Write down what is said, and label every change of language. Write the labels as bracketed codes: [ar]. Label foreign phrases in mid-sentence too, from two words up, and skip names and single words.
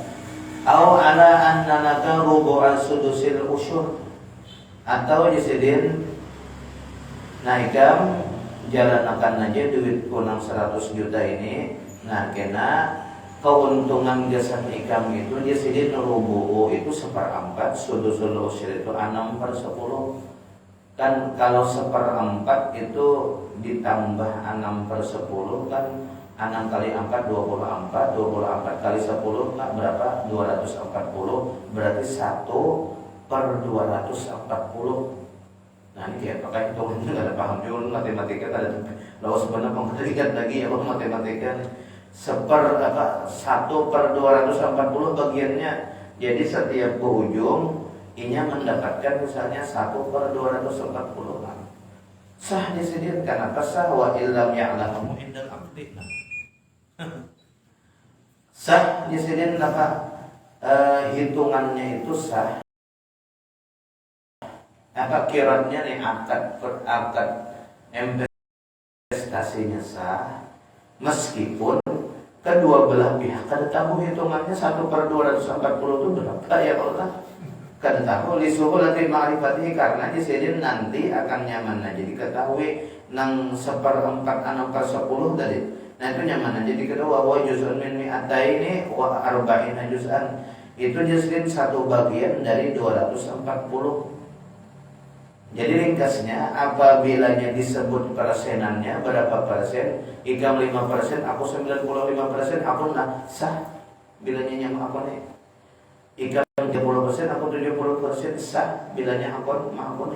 [ar] أو على أن لك ربع سدس العشر, [bjn] atau disidin nah ikam jalankan aja duit kunang 100 juta ini, nah kena keuntungan gasan ikam itu disidin rubu'u itu 1/4, [ar] سدس العشر [bjn] itu 6/10. Kan kalau 1/4 itu ditambah 6/10 kan 6 kali 4 24, 24 kali 10 nah berapa? 240, berarti 1/240. Nah ini kayak pakai hitungannya gak ada paham juga matematika ada. Lalu sebenarnya pengertian lagi ya matematika 1/240 bagiannya. Jadi setiap ujung inya mendapatkan misalnya 1/240. Sah disediakan karena sah [ar] وإن لم يعلم عند العقد. [bjn] Sah disediakan hitungannya itu sah. Kirannya nih akad investasinya sah, meskipun kedua belah pihak kada tahu hitungannya 1/240 itu berapa [ar] يا الله. [bjn] Kan tahu [ar] لسهولة معرفته [bjn] karena di sini nanti akan nyaman aja diketahui nang 1/4 an 10 tadi. Nah itu nyaman aja diketahui [ar] وجزء من مائتين وأربعين جزءا. [bjn] Itu juz'in satu bagian dari 240. Jadi ringkasnya apabila disebut persenannya berapa persen, ikam 5%, aku 95%, aku nak sah bilanya nyaman aku nih. Ikam 30%, aku 70% sah bilanya aku nih.